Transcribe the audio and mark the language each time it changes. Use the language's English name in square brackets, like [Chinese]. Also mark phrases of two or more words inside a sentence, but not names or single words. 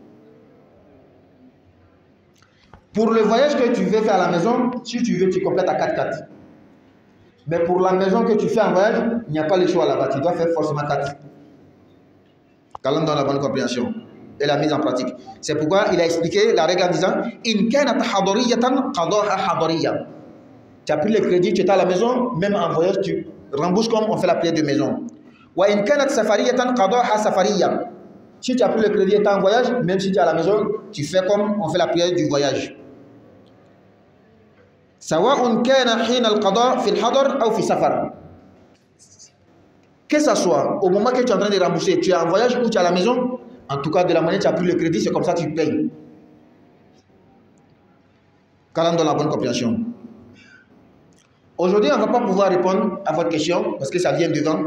[French] Pour le voyage que tu veux faire à la maison, si tu veux, tu complètes à 4 à 4. Mais pour la maison que tu fais en voyage, il n'y a pas le choix là-bas, tu dois faire forcément 4. Calme dans la bonne compréhension et la mise en pratique. C'est pourquoi il a expliqué la règle en disant [Arabic] إن كانت حضرية قضاها حضرية. [French] Tu as pris le crédit, tu étais à la maison, même en voyage, tu rembourses comme on fait la prière de maison. [Arabic] وإن كانت سفرية قضاها سفرية. [French] Si tu as pris le crédit étant en voyage, même si tu es à la maison, tu fais comme on fait la prière du voyage. [Arabic] سواء كان حين القضاء في الحضر ou في سفر. [French] Que ce soit au moment que tu es en train de rembourser, tu es en voyage ou tu es à la maison, en tout cas de la manière que tu as pris le crédit, c'est comme ça que tu payes. Calme dans la bonne compréhension. Aujourd'hui, on ne va pas pouvoir répondre à votre question parce que ça vient devant.